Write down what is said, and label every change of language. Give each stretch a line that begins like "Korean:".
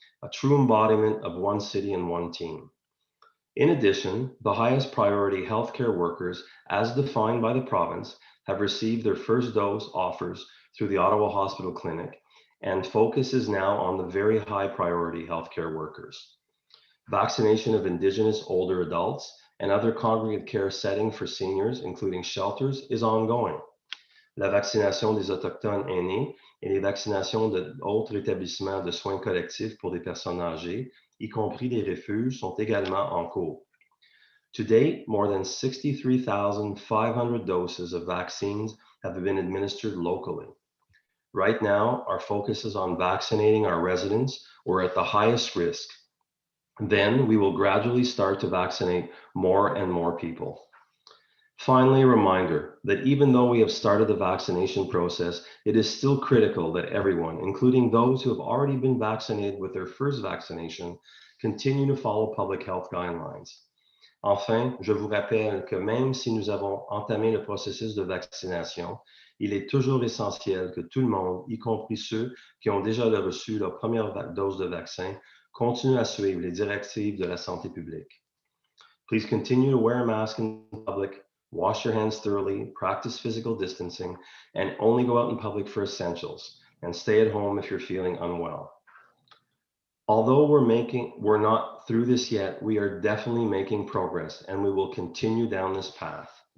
English: A true embodiment of one city and one team. In addition, the highest priority healthcare workers, as defined by the province, have received their first dose offers through the Ottawa Hospital Clinic, and focus is now on the very high priority healthcare workers. Vaccination of Indigenous older adults and other congregate care settings for seniors, including shelters, is ongoing.
French: La vaccination des Autochtones aînés et les vaccinations d'autres établissements de soins collectifs pour des personnes âgées, y compris les refuges, sont également en cours.
English: To date, more than 63,500 doses of vaccines have been administered locally. Right now, our focus is on vaccinating our residents who are at the highest risk. Then we will gradually start to vaccinate more and more people. Finally, a reminder that even though we have started the vaccination process, it is still critical that everyone, including those who have already been vaccinated with their first vaccination, continue to follow public health guidelines.
French: Enfin, je vous rappelle que même si nous avons entamé le processus de vaccination, il est toujours essentiel que tout le monde, y compris ceux qui ont déjà reçu leur première dose de vaccin, continue à suivre les directives de la santé publique.
English: Please continue to wear a mask in public, wash your hands thoroughly, practice physical distancing, and only go out in public for essentials, and stay at home if you're feeling unwell. Although we're not through this yet, we are definitely making progress, and we will continue down this path.